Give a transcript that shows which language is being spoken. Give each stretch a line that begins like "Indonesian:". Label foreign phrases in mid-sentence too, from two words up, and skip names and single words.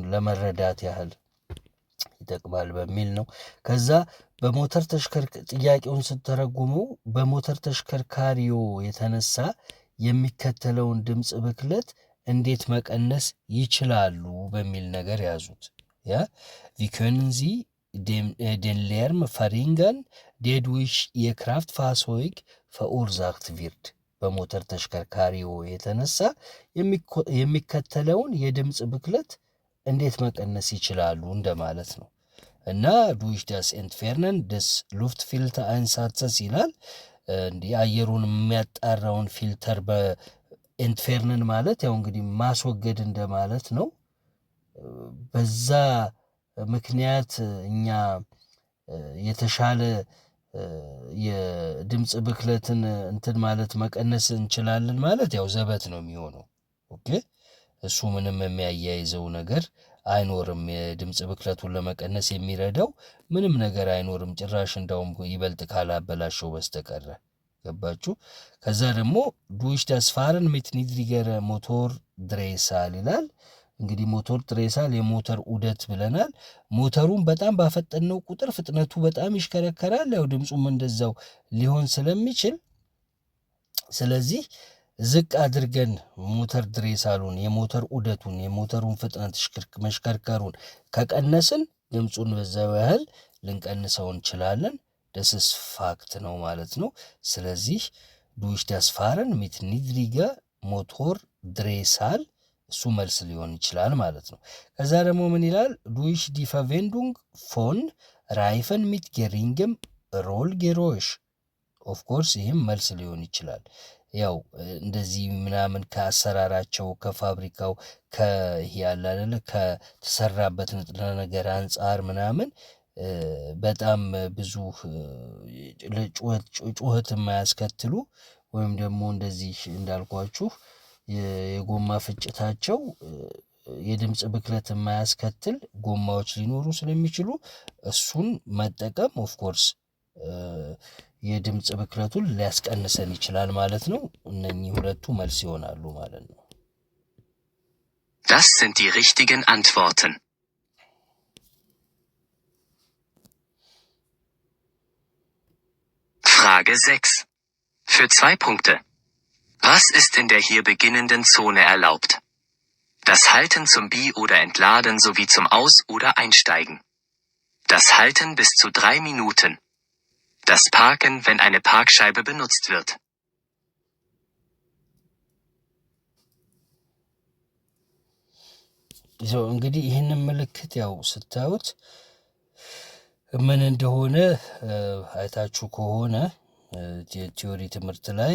Amharic: ለመረዳት ያህል ይጠቅማል በሚል ነው። ከዛ በሞተር ጥያቄውን ስተረጉሙ በሞተር ተሽከርካሪው የተነሳ የሚከተለውን ድምፅ ብክለት እንዴት መቀነስ ይችላሉ በሚል ነገር ያዙት። ያ
German: wie können Sie den Lärm verringern, der durch Ihr Kraftfahrzeug verursacht wird?
Amharic: በሞተር ተሽከርካሪው የተነሳ የሚከተለውን የድምፅ ብክለት እንዴት መቀነስ ይችላሉ እንደማለት ነው። እና
German: durch das Entfernen des Luftfiltereinsatzes
Amharic: ይላል። እንዲህ አየሩን የሚያጣራውን ፊልተር በኤንትፌርነን ማለት ያው እንግዲህ ማስወገድ እንደማለት ነው። በዛ ምክንያት እኛ የተሻለ የድምፅ ብክለትን እንትን ማለት መቀነስ እንችላለን ማለት ያው ዘበት ነው የሚሆነው። ኦኬ እሱ ምንም የሚያያይዘው ነገር አይኖርም። የድምፅ ብክለቱን ለመቀነስ የሚረዳው ምንም ነገር አይኖርም ጭራሽ፣ እንዳውም ይበልጥ ካላበላሸው በስተቀረ። ገባችሁ? ከዛ ደግሞ
German: durch das Fahren mit niedriger Motordrehzahl
Amharic: ይላል። እንግዲህ ሞቶር ድሬሳል የሞተር ዑደት ብለናል። ሞተሩን በጣም ባፈጠነው ቁጥር ፍጥነቱ በጣም ይሽከረከራል። ያው ድምፁም እንደዛው ሊሆን ስለሚችል ስለዚህ ዝቅ አድርገን ሞተር ድሬሳሉን የሞተር ዑደቱን የሞተሩን ፍጥነት መሽከርከሩን ከቀነስን ድምፁን በዛው ያህል ልንቀንሰው እንችላለን።
German: das ist Fakt
Amharic: ነው ማለት ነው። ስለዚህ
German: durch das Fahren mit niedriger Motordrehzahl
Amharic: እሱ መልስ ሊሆን ይችላል ማለት ነው። ከዛ ደግሞ ምን ይላል?
German: durch die Verwendung von Reifen mit geringem Rollgeräusch
Amharic: ኦፍኮርስ ይህም መልስ ሊሆን ይችላል። ያው እንደዚህ ምናምን ከአሰራራቸው ከፋብሪካው ያለ አይደለ ከተሰራበት ንጥረ ነገር አንጻር ምናምን በጣም ብዙ ጩኸት የማያስከትሉ ወይም ደግሞ እንደዚህ እንዳልኳችሁ የጎማ ፍጭታቸው የድምፅ ብክለት የማያስከትል ጎማዎች ሊኖሩ ስለሚችሉ እሱን መጠቀም ኦፍኮርስ የድምፅ ብክለቱን ሊያስቀንሰን ይችላል ማለት ነው። እነኚህ ሁለቱ መልስ ይሆናሉ ማለት ነው።
German: Das sind die richtigen Antworten. Frage 6. Für 2 Punkte. Was ist in der hier beginnenden Zone erlaubt? Das Halten zum Bi- oder Entladen sowie zum Aus- oder Einsteigen. Das Halten bis zu 3 Minuten. Das Parken, wenn eine Parkscheibe benutzt wird.
Amharic: እንግዲህ ይህንን ምልክት ያው ስታዩት ምን እንደሆነ አይታችሁ ከሆነ የቲዮሪ ትምህርት ላይ